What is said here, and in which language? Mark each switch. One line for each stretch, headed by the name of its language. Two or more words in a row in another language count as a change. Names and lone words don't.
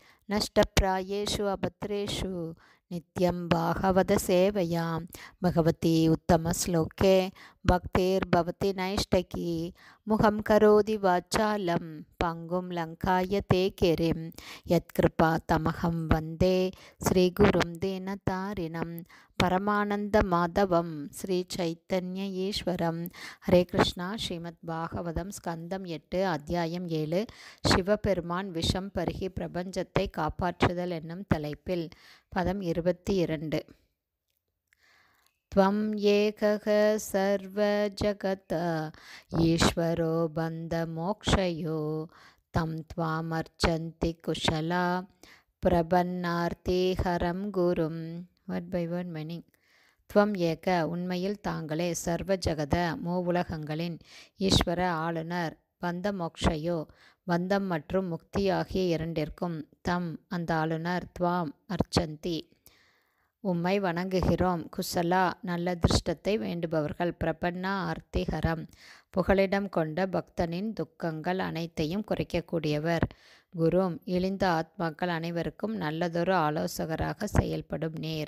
Sanskrit: नष्टप्रायेषु अभद्रेषु नित्यं भागवत सेवयां भगवती उत्तमश्लोके भक्तिर्भवति नैष्टकी। मुखं करोति वाचालं पङ्गुं लङ्कायते गिरिं यत्कृपातमहं वन्दे श्रीगुरुं दीनतारिणं परमानन्दमाधवं श्रीचैतन्य ईश्वरं। हरे कृष्णा.
Tamil: ஸ்ரீமத் பாகவதம் ஸ்கந்தம் 8 அத்தியாயம் 7 சிவபெருமான் விஷம் பருகி பிரபஞ்சத்தை காப்பாற்றுதல் என்னும் தலைப்பில் பதம் 22.
Sanskrit: त्वं एकः सर्वजगत ईश्वरो बन्धमोक्षयो तं त्वामर्चन्ति कुशला प्रपन्नार्तिहरं गुरुम्.
English: word by word meaning.
Sanskrit: त्वम् एक,
Tamil: உண்மையில் தாங்களே,
Sanskrit: सर्व जगत,
Tamil: மூவுலகங்களின் ஈஸ்வர, ஆளுநர்,
Sanskrit: बन्ध मोक्षयो,
Tamil: பந்தம் மற்றும் முக்தி ஆகிய இரண்டிற்கும், தம் அந்த ஆளுநர்,
Sanskrit: त्वाम् अर्चन्ति
Tamil: உம்மை வணங்குகிறோம், குசலா நல்ல திருஷ்டத்தை வேண்டுபவர்கள்,
Sanskrit: प्रपन्ना आर्तिहरम्
Tamil: புகலிடம் கொண்ட பக்தனின் துக்கங்கள் அனைத்தையும் குறைக்கக்கூடியவர், குரும் இழிந்த ஆத்மாக்கள் அனைவருக்கும் நல்லதொரு ஆலோசகராக செயல்படும் நேர்.